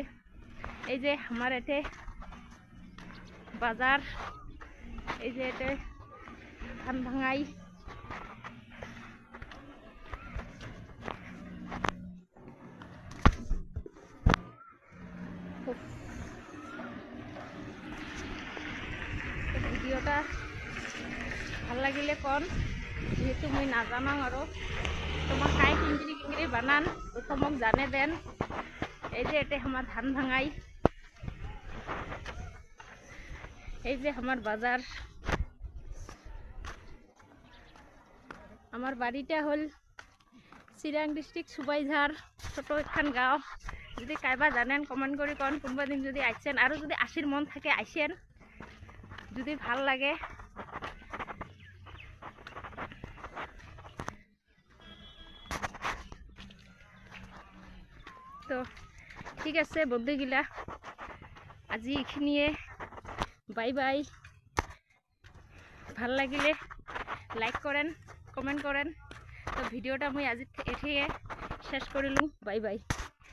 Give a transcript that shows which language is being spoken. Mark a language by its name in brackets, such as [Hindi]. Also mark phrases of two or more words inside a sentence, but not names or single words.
[Rangpuri] এই যে আমার এতে বাজার, এই যে এতে ধান ভাঙাই, ভিডিওটা ভাল লাগিলে কন, যেহেতু মই নাজানাং আরো। তোমার কাই কিংকিরি বানান তো মোক জানে দেন। এই যে এতে আমার ধান ভাঙাই, এই যে আমার বাজার। আমার বাড়িটা হল চিরাং ডিস্ট্রিক্ট সুবাইঝার, ছোট একখান গাঁও। যদি কাইবা জানেন কমেন্ট করি কন, কোনবা দিন যদি আইসেন, আর যদি আসির মন থাকে আইসেন, যদি ভাল লাগে। তো ঠিক আছে বন্ধুগিলা, আজি এইখিনিয়ে, বাই বাই। ভাল লাগিলে লাইক করেন, কমেন্ট করেন। তো ভিডিওটা মই আজি এঠিয়ে শেষ করিলুম, বাই বাই।